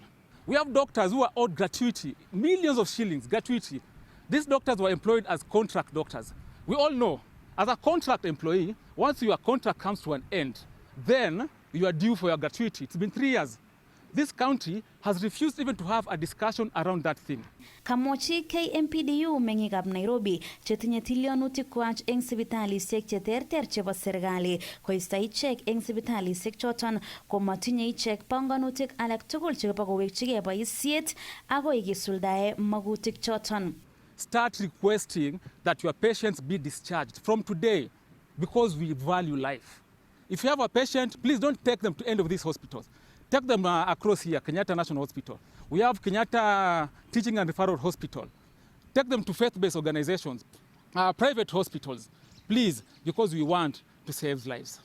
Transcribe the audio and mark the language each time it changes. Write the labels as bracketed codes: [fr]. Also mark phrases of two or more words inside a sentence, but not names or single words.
[en] We have doctors who are owed gratuity, millions of shillings, gratuity. These doctors were employed as contract doctors. We all know, as a contract employee, once your contract comes to an end, then you are due for your gratuity. It's been 3 years. This county has refused even to have a discussion around that thing. [kln] Kamochi KMPDU mengikab Nairobi chetinye tilionutik kwach eng sipitalisiek cheterter chebo serikali koista ichek eng sipitalisiek choton komatinye ichek panganutik alak tugul chebo kowekchigei boisiet agoi kisuldae magutik choton. [en] Start requesting that your patients be discharged from today because we value life. If you have a patient, please don't take them to end of these hospitals. Take them across here, Kenyatta National Hospital. We have Kenyatta Teaching and Referral Hospital. Take them to faith-based organizations, private hospitals, please, because we want to save lives.